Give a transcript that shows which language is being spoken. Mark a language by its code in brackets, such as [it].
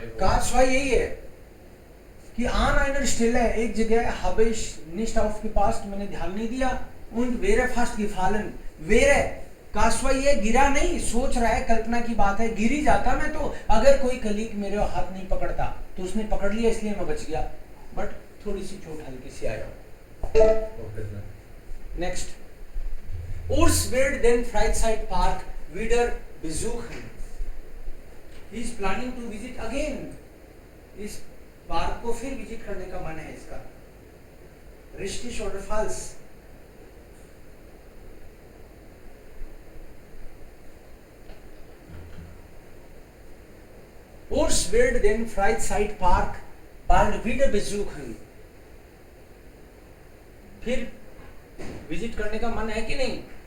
[hi] का स्वाय यही है कि [de] आन einer Stelle, [hi] एक जगह [de] habe ich nicht aufgepasst, [hi] मैंने ध्यान नहीं दिया. [de] und wäre fast gefallen, [hi] wäre का स्वाय ये गिरा नहीं, सोच रहा है, कल्पना की बात है. गिर ही जाता मैं तो, अगर कोई कलीग मेरे हाथ नहीं पकड़ता, तो उसने पकड़ लिया इसलिए मैं बच गया. बट थोड़ी सी चोट हल्की सी आया. Okay sir. Next. [de] Urs wird den Freizeitpark wieder besuchen. [en] He is planning to visit again. [hi] इस पार्क को फिर विजिट करने का मन है इसका. [de] Richtig oder falsch? Urs wird den Freizeitpark bald wieder besuchen. [hi] फिर विजिट करने का मन है कि नहीं?